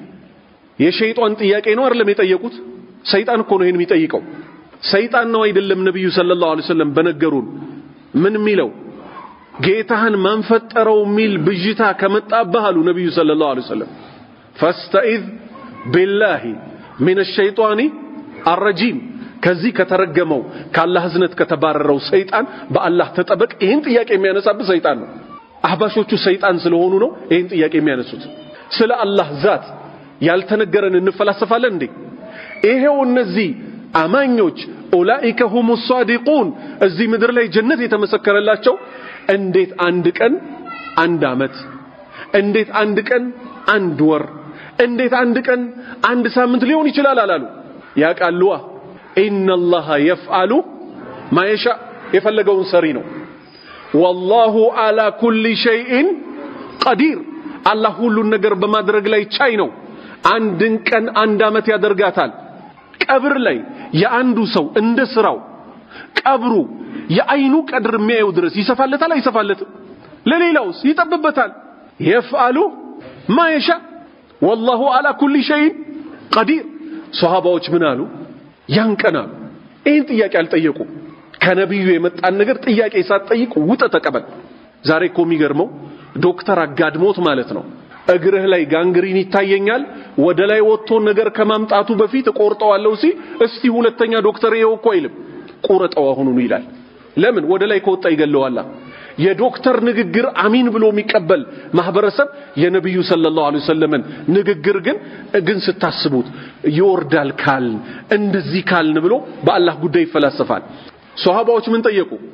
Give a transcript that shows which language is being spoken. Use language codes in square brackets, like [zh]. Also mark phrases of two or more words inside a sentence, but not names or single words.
[am] የሸይጣን ጥያቄ ነው አይደለም የጠየቁት ሰይጣን እኮ ነው ይሄን የሚጠይቀው ሰይጣን ነው አይደለም ነብዩ [ar] صلى الله عليه وسلم [am] በነገሩን ምን ሚለው ጌታህን ማን ፈጠረው ሚል ብጅታ ከመጣብህ አሉ ነብዩ [ar] صلى الله عليه وسلم فاستعذ بالله من الشيطان الرجيم [am] ከዚህ ከተረገመው ከአላህ ህዝነት ከተባረረው ሰይጣን በአላህ ተጠበቅ ይሄን ጥያቄ የሚያነሳብህ ሰይጣን ነው አህባሾቹ ሰይጣን ስለሆኑ ነው ይሄን ጥያቄ የሚያነሱት ስለ አላህ ዛት ያልተነገረን እንፈላሰፋለን እንዴ ይሄው እነዚህ አማኞች [ar] أولئك هم الصادقون [am] እዚህ ምድር ላይ ጀነት የተመሰከረላቸው እንዴት አንድ ቀን አንድ አመት እንዴት አንድ ቀን አንድ ወር እንዴት አንድ ቀን አንድ ሳምንት ሊሆን ይችላል አላሉ ያቃሉዋ [ar] إن الله يفعل ما يشاء [am] የፈለገውን ሰሪ ነው [ar] والله على كل شيء قدير [am] አላህ ሁሉን ነገር በማድረግ ላይ ቻይ ነው አንድን ቀን አንድ አመት ያደርጋታል ቀብር ላይ የአንዱ ሰው እንደ ስራው ቀብሩ የአይኑ ቀድር የሚያየው ድረስ ይሰፋለታል አይሰፋለትም ለሌላውስ ይጠብበታል [ar] يفعل ما يشاء والله على كل شيء قدير [am] ሷሃባዎች ምን አሉ ያንቀናሉ ይሄን ጥያቄ አልጠየቁ ከነብዩ የመጣን ነገር ጥያቄ ሳትጠይቅ ውጣ ተቀበል ዛሬ እኮ የሚገርመው ዶክተር አጋድሞት ማለት ነው እግርህ ላይ ጋንግሪን ይታየኛል ወደ ላይ ወጥቶ ነገር ከማምጣቱ በፊት ቆርጠዋለው እስቲ ሁለተኛ ዶክተር ይሄው እኮ አይልም ቆረጠው አሁኑኑ ይላል ለምን ወደ ላይ ከወጣ ይገለዋል የዶክተር ንግግር አሚን ብሎ የሚቀበል ማህበረሰብ የነብዩ [ar] صلى الله عليه وسلم [am] ንግግር ግን ስታስቡት ይወርዳል ካል እንደዚህ ካልን ብሎ በአላህ ጉዳይ ይፈላሰፋል ሷሃባዎች ምን ጠየቁ